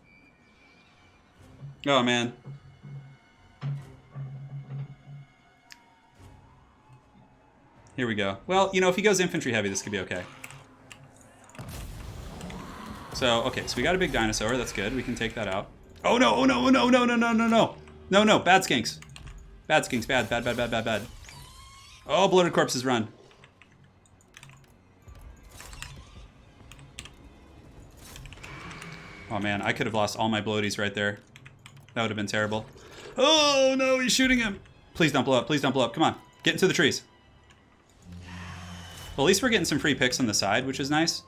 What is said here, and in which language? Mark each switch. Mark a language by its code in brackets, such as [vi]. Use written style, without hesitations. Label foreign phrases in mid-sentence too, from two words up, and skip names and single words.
[en] Oh man. Here we go. Well, you know, if he goes infantry heavy, this could be okay. So, okay, so we got a big dinosaur. That's good. We can take that out. Oh no, oh no, oh no, no, no, no, no, no. No, no, bad skinks. Bad skinks, bad, bad, bad, bad, bad, bad. Oh, bloated corpses run. Oh man, I could have lost all my bloaties right there. That would have been terrible. Oh no, he's shooting him. Please don't blow up, please don't blow up. Come on, get into the trees. Well, at least we're getting some free picks on the side, which is nice.